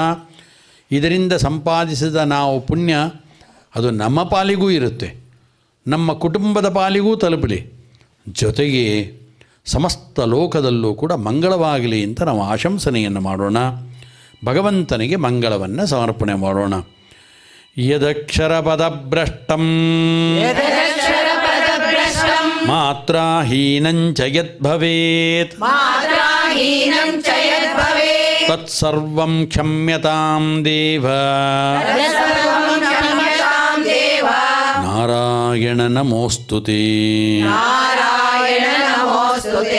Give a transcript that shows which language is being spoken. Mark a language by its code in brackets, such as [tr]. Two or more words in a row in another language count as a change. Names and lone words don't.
[kn] ಇದರಿಂದ ಸಂಪಾದಿಸಿದ ನಾವು ಪುಣ್ಯ ಅದು ನಮ್ಮ ಪಾಲಿಗೂ ಇರುತ್ತೆ, ನಮ್ಮ ಕುಟುಂಬದ ಪಾಲಿಗೂ ತಲುಪಲಿ, ಜೊತೆಗೆ ಸಮಸ್ತ ಲೋಕದಲ್ಲೂ ಕೂಡ ಮಂಗಳವಾಗಲಿ ಅಂತ ನಾವು ಆಶಂಸನೆಯನ್ನು ಮಾಡೋಣ. ಭಗವಂತನಿಗೆ ಮಂಗಳವನ್ನು ಸಮರ್ಪಣೆ ಮಾಡೋಣ. [sa] ಯದಕ್ಷರ ಪದಭ್ರಷ್ಟಂ ಯದಕ್ಷರ ಮಾತ್ರಾಹೀನಂ ಚ ಯದ್ಭವೇತ್ मात्राहीनं च यद्भवेत् ತತ್ಸರ್ವಂ ಕ್ಷಮ್ಯತಾಂ ದೇವ तत्सर्वं क्षम्यतां देव ನಾರಾಯಣ ನಮೋಸ್ತುತೇ नारायण नमोऽस्तु ते